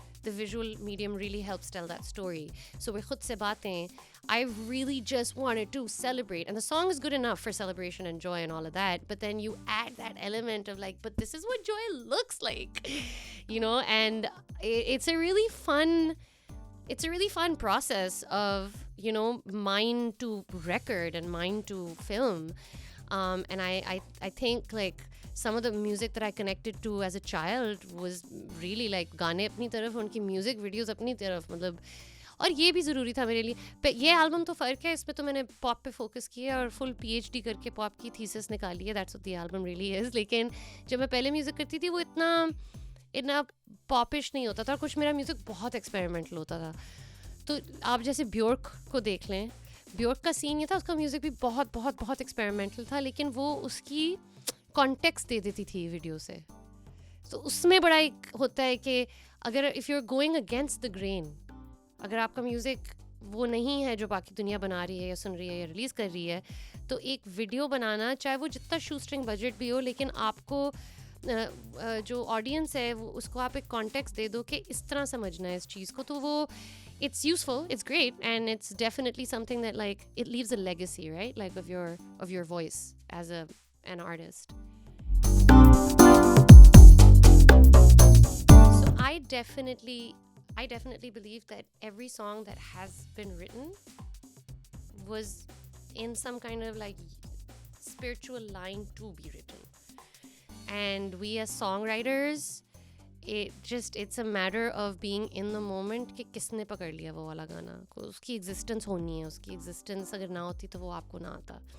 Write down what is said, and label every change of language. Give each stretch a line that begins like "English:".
English: The visual medium really helps tell that story. So with khud se baatein, I really just wanted to celebrate, and the song is good enough for celebration and joy and all of that, but then you add that element of like, but this is what joy looks like, and it's a really fun process of, mind to record and mind to film. And I think like some of the music that I connected to as a child was really like
Urdu: گانے اپنی طرف, ان کی music videos اپنی طرف, مطلب, اور یہ بھی ضروری تھا میرے لیے. یہ البم تو فرق ہے, اس پہ تو میں نے پاپ پہ فوکس کیا اور فل PhD کر کے پاپ کی تھیسس نکالی ہے.
English: That's what the album really is.
Urdu: لیکن جب میں پہلے میوزک کرتی تھی وہ اتنا پاپش نہیں ہوتا تھا, اور کچھ میرا میوزک بہت ایکسپیریمنٹل ہوتا تھا. تو آپ جیسے بیورک کو دیکھ لیں, بیورک کا سین یہ تھا, اس کا میوزک بھی بہت بہت بہت ایکسپیریمنٹل تھا, لیکن وہ اس کی کانٹیکسٹ دے دیتی تھی ویڈیو سے. تو اس میں بڑا ایک ہوتا ہے کہ اگر
English: if you are going against the grain,
Urdu: اگر آپ کا میوزک وہ نہیں ہے جو باقی دنیا بنا رہی ہے یا سن رہی ہے یا ریلیز کر رہی ہے, تو ایک ویڈیو بنانا, چاہے وہ جتنا شو اسٹرنگ بجٹ بھی ہو, لیکن آپ کو جو آڈینس ہے وہ اس کو آپ ایک کانٹیکسٹ دے دو کہ اس طرح سمجھنا ہے اس چیز کو, تو وہ
English: it's useful, it's great, and it's definitely something that like it leaves a legacy, right? Like of your voice as an artist. So I definitely believe that every song that has been written was in some kind of like spiritual line to be written, and we as songwriters, it's a matter of being in the moment
Urdu: کہ کس نے پکڑ لیا وہ والا گانا, اس کی existence ہونی ہے, اس کی ایگزسٹنس اگر نہ ہوتی تو وہ آپ کو نہ آتا.